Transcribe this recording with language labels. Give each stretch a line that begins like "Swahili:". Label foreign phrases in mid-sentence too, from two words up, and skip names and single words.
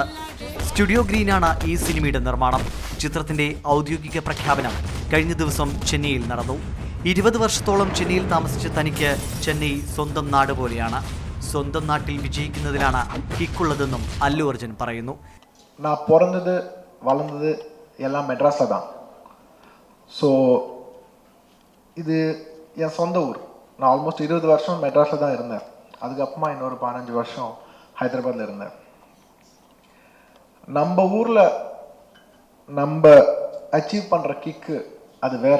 Malayalam: സ്റ്റുഡിയോ ഗ്രീനാണ് ഈ സിനിമയുടെ നിർമ്മാണം. ചിത്രത്തിന്റെ ഔദ്യോഗിക പ്രഖ്യാപനം കഴിഞ്ഞ ദിവസം ചെന്നൈയിൽ നടന്നു. 20 വർഷത്തോളം ചെന്നൈയിൽ താമസിച്ച തനിക്ക് ചെന്നൈ സ്വന്തം നാട് പോലെയാണ്. സ്വന്തം നാട്ടിൽ വിജയിക്കുന്നതിലാണ് കിക്കുള്ളതെന്നും അല്ലു അർജുൻ പറയുന്നു. ഞാൻ பிறந்தது വളർന്നത് എല്ലാം മെഡ്രാസിൽ தான்.
Tamil: ஸோ இது என் சொந்த ஊர். நான் ஆல்மோஸ்ட் 20 வருஷம் மெட்ராஸில் தான் இருந்தேன். அதுக்கப்புறமா இன்னொரு 15 வருஷம் ஹைதராபாத்தில் இருந்தேன். நம்ம ஊரில் நம்ம அச்சீவ் பண்ணுற கிக்கு அது வேறு.